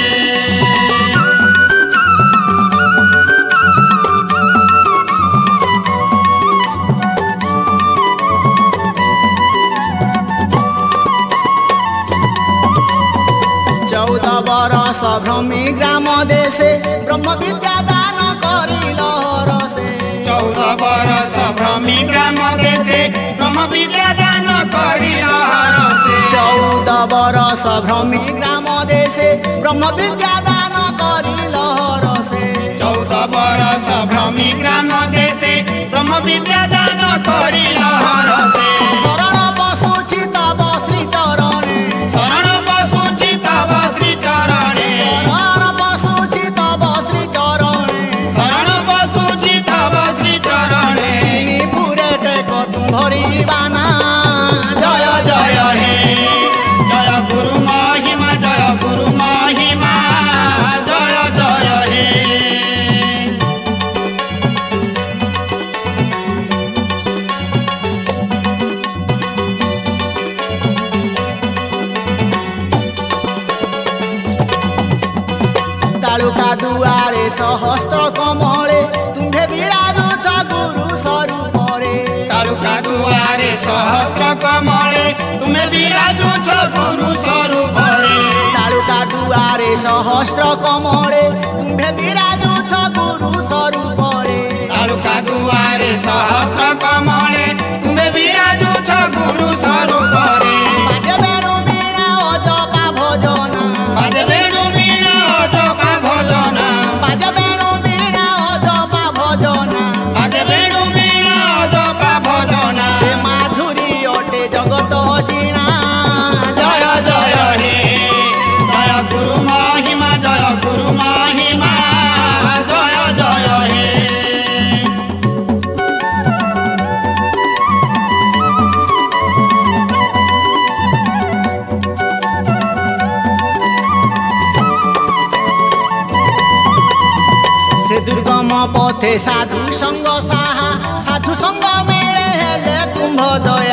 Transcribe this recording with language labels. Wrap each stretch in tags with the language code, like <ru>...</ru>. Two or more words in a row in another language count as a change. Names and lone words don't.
<or>ଚଉଦ ବରଷ ଭ୍ରମି ଗ୍ରାମ ଦେଶେ ବ୍ରହ୍ମ ବିଦ୍ୟା ଦାନ କରିଲ ରସେ 14 ବରଷ ଭ୍ରମି ଗ୍ରାମ ଦେଶେ ବ୍ରହ୍ମ ବିଦ୍ୟା ଦାନ କରିଲ ହରଷେ 14 ବରଷ ଭ୍ରମି ଗ୍ରାମ ଦେଶେ ବ୍ରହ୍ମ ବିଦ୍ୟା ଦାନ କରିଲ ରସେ 14 ବରଷ ଭ୍ରମି ଗ୍ରାମ ଦେଶେ ବ୍ରହ୍ମ ବିଦ୍ୟା ଦାନ କରିଲ ହରଷେ ଶରଣ ପଶୁଛି ତବ ଶ୍ରୀ ଚରଣେ ଶରଣ ପଶୁଛି ତବ ଶ୍ରୀ ଚରଣେ ଶରଣ ପଶୁଛି ତବ ଶ୍ରୀ ଚରଣେ ଶରଣ ପଶୁଛି ତବ ଶ୍ରୀ ଚରଣେ</or> <hi>तिनी पुरे टेक तुम्हरी बाना</hi> <or>ଜୟ ଜୟ ହେ ଜୟ ଗୁରୁ ମହିମା ଜୟ ଗୁରୁ ମହିମା ଜୟ ଜୟ ହେ ତାଳୁକା ଦୁଆରେ ସହସ୍ର କମଳେ ତୁମ୍ଭେ ବିରାଜୁଛ ଗୁରୁ ସ୍ୱରୂପରେ ତାଳୁକା ଦୁଆରେ ସହସ୍ର କମଳେ ତୁମେ ବିରାଜୁଛ ଗୁରୁ ସ୍ୱରୂପରେ ତାଳୁକା ଦୁଆରେ ସହସ୍ର କମଳେ ତୁମ୍ଭେ ବିରାଜୁଛ ଗୁରୁ ସ୍ୱରୂପରେ ତାଳୁକା ଦୁଆରେ ସହସ୍ର କମଳେ ତୁମେ ବିରାଜୁଛ ଗୁରୁ ସ୍ୱରୂପରେ ବାଜେ ବେଣୁ ବୀଣା ଅଜପା ଭଜନା ବାଜେ ବେଣୁ ବୀଣା ଅଜପା ଭଜନା ବାଜେ ବେଣୁ ବୀଣା ଅଜପା ଭଜନା ବାଜେ ବେଣୁ ବୀଣା ଅଜପା ଭଜନା ସେ ମାଧୁରୀ ଅଟେ ଜଗତ ଜୀଣା ଜୟ ଜୟ ହେ ଜୟ ଗୁରୁ ମହିମା ଜୟ ଗୁରୁ ମହିମା ଜୟ ଜୟ ହେ ସେ ଦୁର୍ଗମ ପଥେ ସାଧୁ ସଙ୍ଗ ସାହା ସାଧୁ ସଙ୍ଗ ମିଳେ ହେଲେ ତୁମ୍ଭ ଦୟା</or>